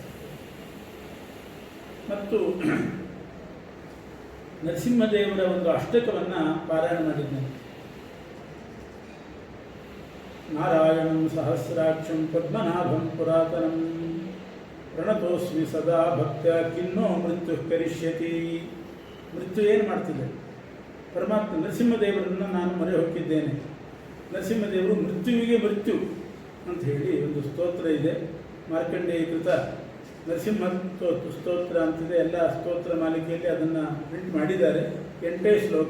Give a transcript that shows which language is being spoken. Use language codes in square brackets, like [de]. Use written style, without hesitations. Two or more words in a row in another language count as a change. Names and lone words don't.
[kn] ಮತ್ತು ನರಸಿಂಹದೇವರ ಒಂದು ಅಷ್ಟಕವನ್ನು ಪಾರಾಯಣ ಮಾಡಿದ್ದಾನೆ. [sa] ನಾರಾಯಣಂ ಸಹಸ್ರಾಕ್ಷಂ ಪದ್ಮನಾಭಂ ಪುರಾತನಂ ಪ್ರಣತೋಸ್ಮಿ ಸದಾ ಭಕ್ತ್ಯ ಕಿನ್ನೋ ಮೃತ್ಯು ಕರಿಷ್ಯತಿ. [kn] ಮೃತ್ಯು ಏನು ಮಾಡ್ತಿದೆ? ಪರಮಾತ್ಮ ನರಸಿಂಹದೇವರನ್ನು ನಾನು ಮೊರೆ ಹೊಕ್ಕಿದ್ದೇನೆ. ನರಸಿಂಹದೇವರು ಮೃತ್ಯುವಿಗೆ ಮೃತ್ಯು ಅಂತ ಹೇಳಿ ಒಂದು ಸ್ತೋತ್ರ ಇದೆ, ಮಾರ್ಕಂಡೇಯ ಕೃತ ನರಸಿಂಹ ಸ್ತೋತ್ರ ಅಂತಿದೆ. ಎಲ್ಲ ಸ್ತೋತ್ರ ಮಾಲಿಕೆಯಲ್ಲಿ ಅದನ್ನು ಪ್ರಿಂಟ್ ಮಾಡಿದ್ದಾರೆ, 8 ಶ್ಲೋಕ.